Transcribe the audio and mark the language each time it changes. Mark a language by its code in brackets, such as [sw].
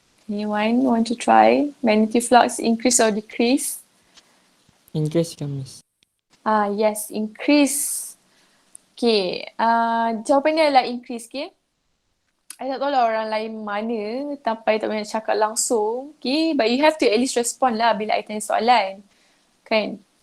[en] Anyone want to try? Magnetic flux increase or decrease? [ms] Increase kan, Miss? [en] Yes, increase. [ms] Okay, jawapannya adalah increase, okay? I tak tahu lah orang lain mana, sampai tak boleh cakap langsung, okay? [en] But you have to at least respond lah [ms] bila I tanya soalan, [en] kan?